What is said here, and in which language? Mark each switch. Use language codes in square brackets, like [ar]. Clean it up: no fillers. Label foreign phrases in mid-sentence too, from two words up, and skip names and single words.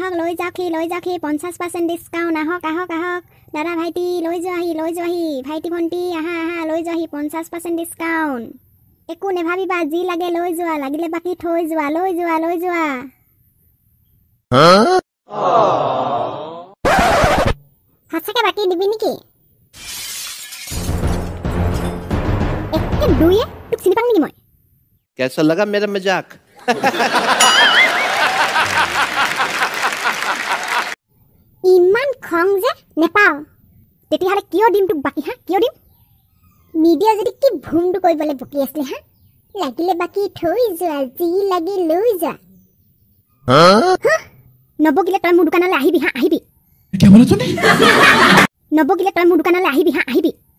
[as] লৈ যাওকহি 50% ডিছকাউণ্ট আহক দাদা ভাইটি লৈ যোৱাহি ভাইটি ভণ্টি আহা লৈ যোৱাহি 50% ডিছকাউণ্ট একো নেভাবিবা যি লাগে লৈ যোৱা লাগিলে বাকী থৈ যোৱা লৈ যোৱা সঁচাকে বাকী দিবি নেকি একে দুয়ে তোক চিনি পাং নেকি মই [hi] कैसा लगा मेरा मजाक [as] ইমান খং যে নেপাও তেতিয়াহ'লে কিয় দিম তোক বাকী হা কিয় দিম নিদিয়া যদি কি ভুমটো কৰিবলৈ বকি আছিলে হা লাগিলে বাকী থৈ যোৱা যি লাগি লৈ যা নবগিলে তই মোৰ দোকানলৈ আহিবি হা আহিবি নবগিলে তই মোৰ দোকানলৈ আহিবি হা আহিবি